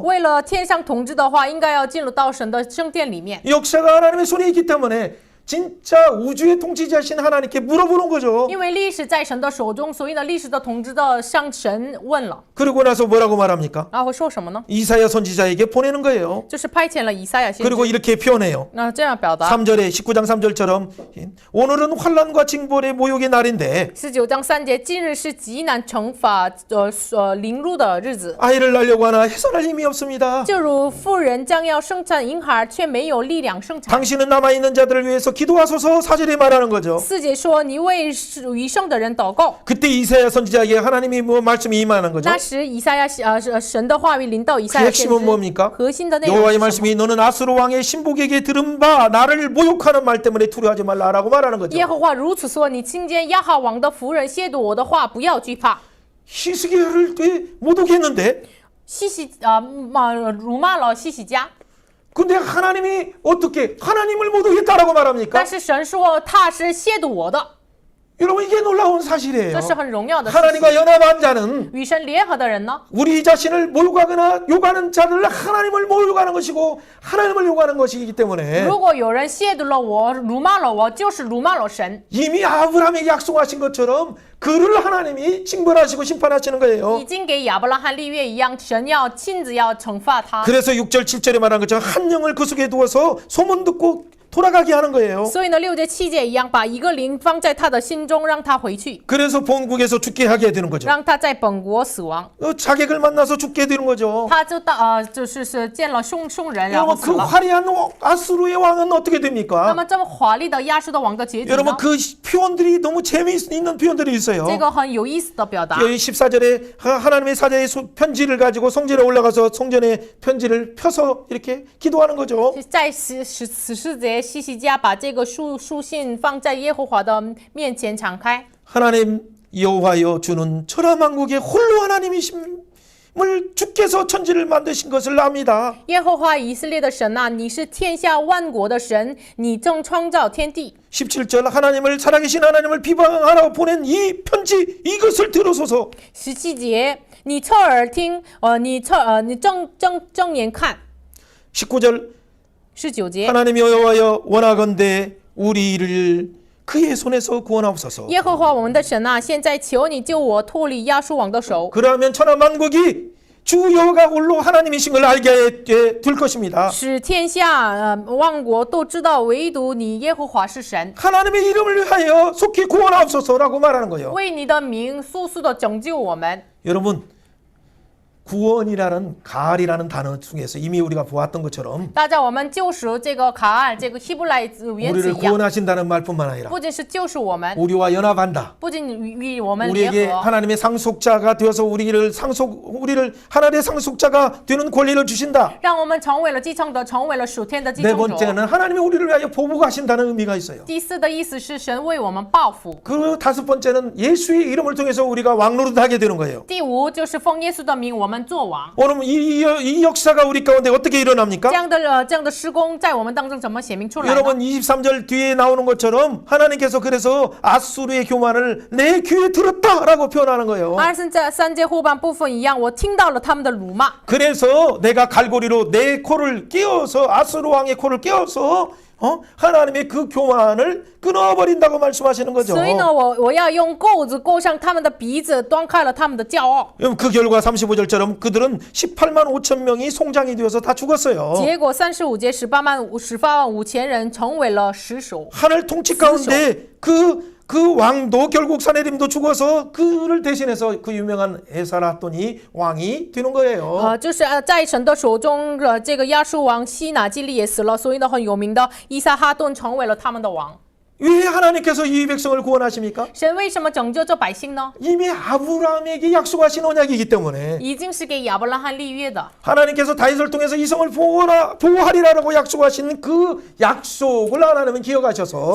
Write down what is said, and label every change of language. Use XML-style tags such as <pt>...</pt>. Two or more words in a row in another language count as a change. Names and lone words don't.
<zh>为了天上统治的话，应该要进入到神的圣殿里面。</zh> <ko>역사가 하나님의 손에 있기 때문에 진짜 우주의 통치자신 하나님께 물어보는 거죠.</ko> <zh>因为历史在神的手中，所以呢，历史的统治的向神问了，</zh> <ko>그러고 나서 뭐라고 말합니까?</ko> <zh>然后说什么呢？</zh> <ko>이사야 선지자에게 보내는 거예요.</ko> <zh>就是派遣了以赛亚先</zh> <ko>그리고</ko> <zh>知。</zh> <ko>이렇게 표현해요.</ko> <zh>那这样表达，</zh> <ko>3절에 19장 3절처럼 오늘은 환난과 징벌의 모욕의 날인데</ko> <zh>19 章3节，今日是极难惩罚凌辱的日子，</zh> <ko>아이를 낳으려고 하나 해설할 힘이 없습니다.</ko> <zh>就如妇人将要生产婴孩，却没有力量生产。</zh> <ko>당신은 남아있는 자들을 위해서 기도하소서 4절에 말하는 거죠.</ko> <zh>4 节说，你为余剩的人祷告。</zh> <ko>그때 이사야 선지자에게 하나님이 뭐 말씀이 임하는 거죠.</ko> <zh>那时以赛亚神的话语临到以</zh> <ko>그</ko> <zh>赛亚先</zh> <ko>핵심은</ko> <zh>知，</zh> <ko>뭡니까?</ko> <zh>核心的内容</zh> <ko>여호와의</ko> <zh>是什么？</zh> <ko>말씀이 너는 아수르 왕의 신복에게 들은 바 나를 모욕하는 말 때문에 두려워하지 말라라고 말하는 거죠.</ko> <zh>耶和华如此说：你听见亚哈王的仆人亵渎我的话，不要惧怕。</zh> <ko>히스기야를 모독했는데</ko> <zh>辱骂了西西家，</zh> <ko>근데 하나님이 어떻게 하나님을 모독했다라고 말합니까?</ko> <zh>但是神说他是亵渎我的，</zh> <ko>여러분 이게 놀라운 사실이에요.</ko> <zh>这是很荣耀的事情。</zh> <ko>하나님과 연합한 자는</ko> <zh>与神联合的人呢，</zh> <ko>우리 자신을 모욕하거나 욕하는 자들 하나님을 모욕하는 것이고 하나님을 욕하는 것이기 때문에</ko> <zh>如果有人亵渎了我、辱骂了我，就是辱骂了神。</zh> <ko>이미 아브라함에게 약속하신 것처럼 그를 하나님이 징벌하시고 심판하시는 거예요.</ko> <zh>已经给亚伯拉罕立约一样，神要亲自要惩罚他。</zh> <ko>그래서 6절 7절에 말한 것처럼 한 영을 그 속에 두어서 소문 듣고 돌아가게 하는 거예요.</ko> <zh>所以呢，6节7节一样，把一个灵放在他的心中，让他回去，</zh> <ko>그래서 본국에서 죽게 하게 되는 거죠.</ko> <zh>让他在本国死亡。</zh> <ko>자객을 만나서 죽게 되는 거죠.</ko> <zh>他就就是见了凶人，然后</zh> <ko>여러분</ko> <zh>死</zh> <ko>그</ko> <zh>了。</zh> <ko>화려한 아수르의 왕은 어떻게</ko> <zh>那</zh> <ko>됩니까?</ko> <zh>么这么华丽的亚述的王的结局呢？</zh> <ko>여러분 그 표현들이 너무 재미있는 표현들이 있어요.</ko> <zh>这个很有意思的表达。</zh> <ko>여기 14절에 하나님의 사자의 편지를 가지고 성전에 올라가서 성전의 편지를 펴서 이렇게 기도하는 거죠.</ko> <zh>在14节，西西家把这个书信放在耶和华的面前敞开。</zh> <ko>하나님 여호와여 주는 천하만국의 홀로 하나님이심을 주께서 천지를 만드신 것을 압니다.</ko> <zh>耶和华以色列的神啊，你是天下万国的神，你正创造天地。</zh> <ko>17절 하나님을 살아계신 하나님을 비방하러 보낸 이 편지 이것을 들으소서.</ko> <zh>17 节，你侧耳听，你正眼看。</zh> <ko>19절</ko> <zh>19节，</zh> <ko>하나님 여호와여 원하건대 우리를 그의 손에서 구원하옵소서.</ko> <zh>耶和华我们的神啊，现在求你救我脱离亚述王的手，</zh> <ko>그러면 천하만국이 주 여호와가 홀로 하나님이신 걸 알게 될 것입니다.</ko> <zh>使天下万国都知道，唯独你耶和华是神，</zh> <ko>하나님의 이름을 위하여 속히 구원하옵소서라고 말하는 거예요.</ko> <zh>为你的名速速的拯救我们。</zh> <ko>여러분 구원이라는 가알이라는 단어 중에서 이미 우리가 보았던 것처럼</ko> <zh>大家，我们救赎这个卡尔这个希伯来原词</zh> <ko>우리를</ko> <zh>一样，</zh> <ko>구원하신다는 말뿐만 아니라</ko> <zh>不仅是救赎我们，</zh> <ko>우리와 연합한다.</ko> <zh>不仅与我们联</zh> <ko>우리에게</ko> <zh>合，</zh> <ko>하나님의 상속자가 되어서 우리를 하나님의 상속자가 되는 권리를 주신다.</ko> <zh>让我们成为了继承者，成为了属天的继</zh> <ko>네</ko> <zh>承者。</zh> <ko>번째는 하나님이 우리를 위하여 보복하신다는 의미가 있어요.</ko> <zh>第四的意思是神为我们报复。</zh> <ko>그 다섯 번째는 예수의 이름을 통해서 우리가 왕노릇하게 되는 거예요.</ko> <zh>第五就是奉耶稣的名，我们做王。</zh> <ko>오늘 이 역사가 우리 가운데 어떻게 일어납니까?</ko> <zh>这样的施工在我们当中怎么显明出来呢？</zh> <ko>여러분 23절 뒤에 나오는 것처럼 하나님께서 그래서 아수르의 교만을 내 귀에 들었다라고 표현하는 거예요.</ko> <zh>23 节后半部分一样，我听到了他们的辱骂，</zh> <ko>그래서 내가 갈고리로 내 코를 끼워서 아수르 왕의 코를 끼워서 하나님의 그 교만을 끊어버린다고 말씀하시는 거죠.</ko> <zh>所以呢，我要用钩子钩上他们的鼻子，断开了他们的骄傲。</zh> <ko>그 결과 35절처럼 그들은 18만 5천 명이 송장이 되어서 다 죽었어요.</ko> <zh>结果35节18万5千人成为了尸首。</zh> <ko>하늘 통치 가운데 그 왕도 결국 사내림도 죽어서 그를 대신해서 그 유명한 에사라돈이 왕이 되는 거예요.</ko> <zh>就是在神的手中，这个亚述王西拿基利也死了，所以呢，很有名的伊撒哈顿成为了他们的王。</zh> <ko>왜 하나님께서 이 백성을 구원하십니까?</ko> <zh>神为什么拯救这百姓呢？</zh> <ko>이미 아브라함에게 약속하신 언약이기 때문에</ko> <zh>已经是给亚伯拉罕立约的。</zh> <ko>하나님께서 다윗을 통해서 이 성을 보호하리라고 약속하신 그 약속을 하나님은 기억하셔서</ko>